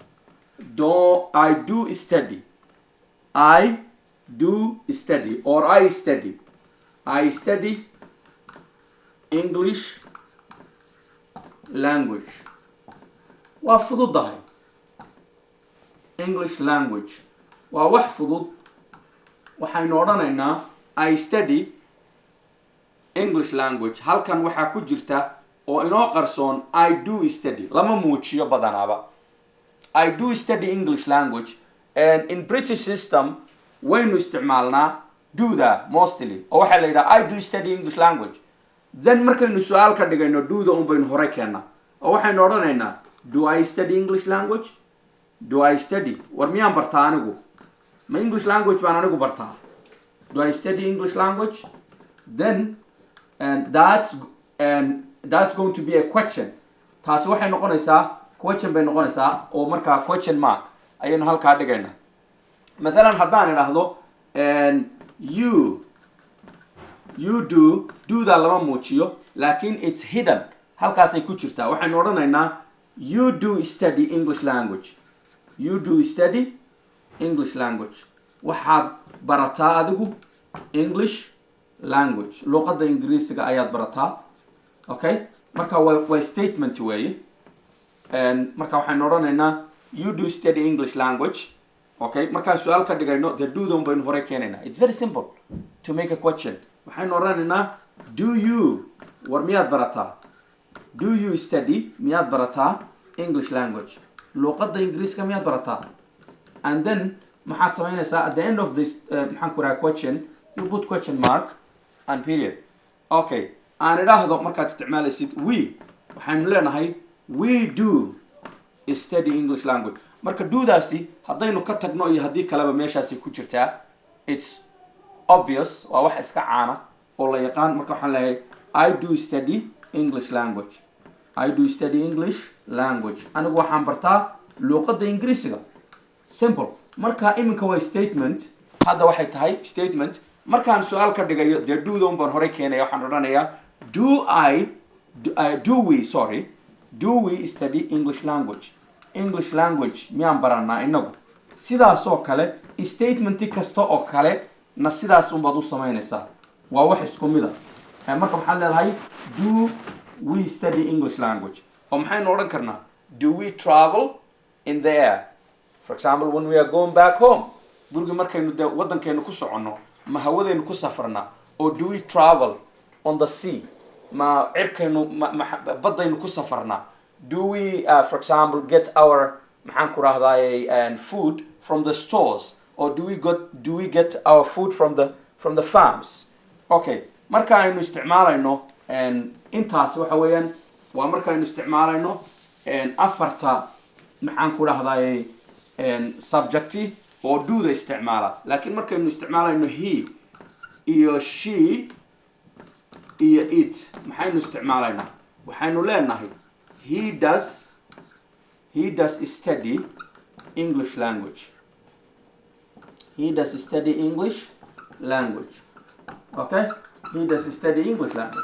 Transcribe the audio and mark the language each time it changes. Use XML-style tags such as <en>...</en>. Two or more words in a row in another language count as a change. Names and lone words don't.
<en>do study or I study English language</en> <so>waa fududahay</so> <en>English language</en> <so>waa wax fudud waxaynu odhanaynaa</so> <en>I study English language</en> <so>halkan waxaa ku jirta oo inoo qarsoon</so> <en>I do</en> <so>study lama muujiyo badanaaba</so> <en>I do study English language and in British system</en> <so>waynu isticmaalnaa</so> <en>do that mostly</en> <so>oo waxaa la yidhaha</so> <en>I do study English language then</en> <so>markaynu su-aal ka dhigayno do-da un baynu hore keennaa oo waxaynu odhanaynaa</so> <en>do I study English language do I study</en> <so>war miyaan bartaa anigu ma</so> <en>English language</en> <so>baan anigu bartaa</so> <en>do I study English language then and that's going to be a question</en> <so>taasi waxay noqonaysaa question bay noqonaysaa oo markaa</so> <en>question mark</en> <so>ayaynu halkaa dhigaynaa مثلا haddaan idhaahdo</so> <en>you do</en> <so>da lama muujiyo laakiin</so> <en>it's hidden</en> <so>halkaasay ku jirtaa waxaynu odhanaynaa</so> <en>you do study English language</en> <so>waxaad barataa adigu</so> <en>English language</en> <so>luqadda ingiriisiga ayaad barataa okay marka waa statement weeye marka waxaynu odhanaynaa</so> <en>you do study English language okay</en> <so>markaan su-aal ka dhigayno dee do-dan baynu hore keenaynaa</so> <en>it's very simple to make a question</en> <so>waxaynu odhanaynaa</so> <en>do you</en> <so>war miyaad barataa</so> <en>do you study</en> <so>miyaad barataa</so> <en>English language</en> <so>luqadda ingiriiska miyaad barataa</so> <en>and then</en> <so>maxaad samaynaysaa</so> <en>at the end of this</en> <so>maxaan ku raha</so> <en>question you put question mark and period okay</en> <so>aan idhaahdo markaad isticmaalaysid waxaynu leenahay</so> <en>we do study English language</en> <so>marka do-daasi haddaynu ka tagno iyo haddii kaleba meeshaasi ku jirtaa</so> <en>it's obvious</en> <so>waa wax iska caana oo la yaqaan marka waxaan leeyahay</so> <en>I do study English language</en> <so>anigu waxaan bartaa luqadda ingiriisiga simple marka iminka waa statement hadda waxay tahay statement markaan su-aal ka dhigayo dee do-da un baan horey keenaya waxaan odhanayaa</so> <en>do we study English language</en> <so>miyaan baranaa inagu sidaasoo kale statementi kasta oo kale na sidaas unbaad u samaynaysaa waa wax isku mid a marka maxaad leedahay</so> <en>do we study English language</en> <so>oo maxaynu odhan karnaa</so> <en>do we travel in the air for example when we are going back home</en> <so>guriga markaynu dee waddankeenu ku soconno ma hawadaynu ku safarnaa oo</so> <en>do we travel on the sea</en> <so>ma cirkaynu baddaynu ku safarnaa</so> <en>do we for example get our</en> <so>maxaan ku rahdaay</so> <en>food from the stores or do we get our food from the farms okay</en> <so>marka aynu isticmaalayno intaas waxa weeyaan waa marka aynu isticmaalayno afarta maxaan ku rahdaay subjecti oo do da isticmaala laakiin markaynu isticmaalayno he iyo she iyo it maxaynu isticmaalaynaa waxaynu leenahay</so> <en>he does study English language Okay, he does study English language.</en>